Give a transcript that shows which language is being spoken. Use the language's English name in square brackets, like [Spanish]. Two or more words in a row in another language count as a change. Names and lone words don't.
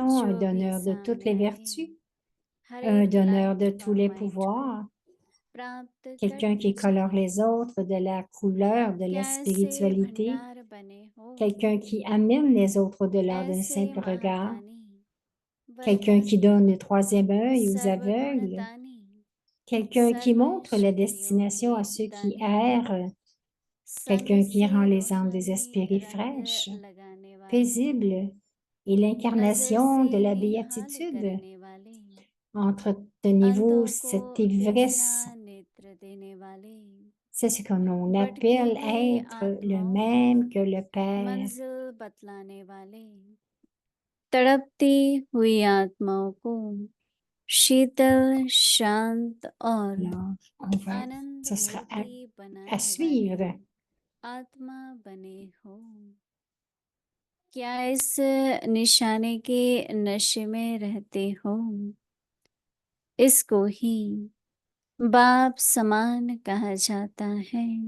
[Hindi] जो भी [French] donneur de toutes [Hindi] सामने [French] les [Hindi] आए [French] vertus, [Hindi] हर [French] un [Hindi] एक [French] donneur [Hindi] लाइट [French] de tous [Hindi] और [French] les [Hindi] माइट को [French] pouvoirs, [Hindi] प्राप्त [French] Quelqu'un qui [Hindi] करते [French] colore [Hindi] जाएं। [French] les autres de la couleur de la [Hindi] कैसे [French] spiritualité. [Hindi] भंडार बने हो, [French] Quelqu'un qui amène les autres au-delà d'un [Hindi] ऐसे [French] simple regard. [Hindi] महादानी [French] Quelqu'un qui [Hindi] वरदानी [French] donne le troisième œil aux aveugles. [Hindi] सर्वगुणदानी [French] Quelqu'un qui montre la [Hindi] सर्वैश्वर्यों [French] destination [Hindi] के [French] à ceux qui [Hindi] दानी [French] errent. [Hindi] संग [French] Quelqu'un qui [Hindi] से [French] rend les âmes des [Hindi] रोहानी [French] esprits [Hindi] रंग [French] fraîches, [Hindi] लगाने वाले, [French] paisibles, et [Hindi] नजर [French] l'incarnation [Hindi] से [French] de la [Hindi] निहाल [French] béatitude. [Hindi] करने वाले, [French] Entretenez-vous [Hindi] अंधों को [French] cette [Hindi] दिव्य [French] ivresse. [Hindi] नेत्र देने वाले, [French] C'est ce que l'on [Hindi] भटकी [French] appelle [Hindi] हुई [French] être le [Hindi] आत्माओं [French] même [Hindi] को [French] que le Père. [Hindi] मंजिल बतलाने वाले, तड़पती हुई आत्माओं को शीतल, शांत और [French] Alors, [Hindi] आनंद [French] ce sera [Hindi] मूर्ति [French] à [Hindi] बनाने [French] suivre. [Hindi] वाली आत्मा बने हो। क्या इस निशाने के नशे में रहते हो? इसको ही बाप समान कहा जाता है।